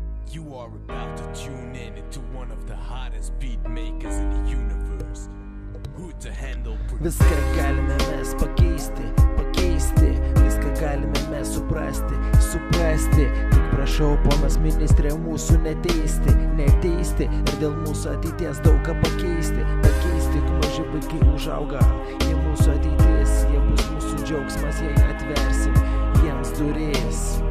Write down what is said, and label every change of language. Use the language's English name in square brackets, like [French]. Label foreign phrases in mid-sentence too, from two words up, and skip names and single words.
[English] You are about to tune in into one of the hottest beat makers in the universe. Who to handle [Lithuanian] Viską galime mes pakeisti, viską galime mes suprasti. Tik prašau, ponas ministrė, mūsų neteisti ir dėl mūsų ateities daug ką pakeisti. Juk maži vaikai užauga, jie mūsų ateitis, jie bus mūsų džiaugsmas, jei atversim jiems duris.